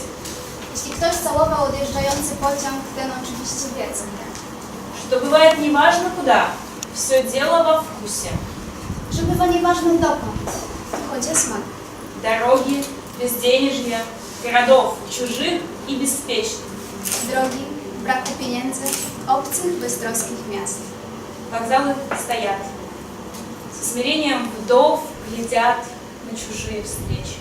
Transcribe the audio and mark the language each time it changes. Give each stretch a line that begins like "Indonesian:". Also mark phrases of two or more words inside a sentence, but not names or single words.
Polish: Jeśli ktoś całował odjeżdżający pociąg, ten oczywiście wie, co nie.
Russian: что бывает неважно куда, все дело во вкусе.
Polish: Że bywa nieważne dokąd, choć jest smak.
Russian: Дороги, безденежья, городов, чужих и беспечных.
Polish: Drogi, braku pieniędzy, obcych, beztroskich miast.
Russian: Вокзалы стоят, со смирением вдов глядят на чужие встречи.